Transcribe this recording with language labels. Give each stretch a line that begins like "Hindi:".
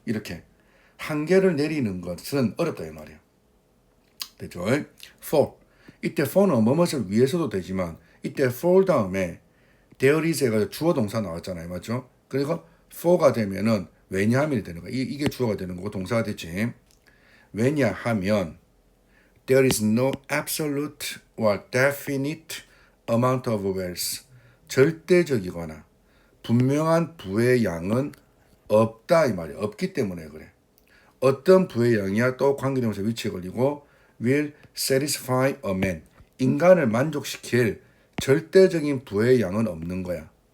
Korean: 이렇게 한계를 내리는 것은 어렵다 이 말이야. 됐죠? for 이때 for는 뭐뭇을 위해서도 되지만 이때 for 다음에 there is가 주어 동사 나왔잖아요, 맞죠? 그리고 for가 되면은 왜냐하면이 되는 거야. 이게 주어가 되는 거고 동사가 됐지. 왜냐하면
English: there is no absolute or definite amount of wealth.
Korean: 절대적이거나 분명한 부의 양은 없다 이 말이야. 없기 때문에 그래. 어떤 부의 양이야 또 관계대명사 위치에 걸리고
English: will satisfy a man.
Korean: 인간을 만족시킬 절대적인 부의 양은 없는 거야.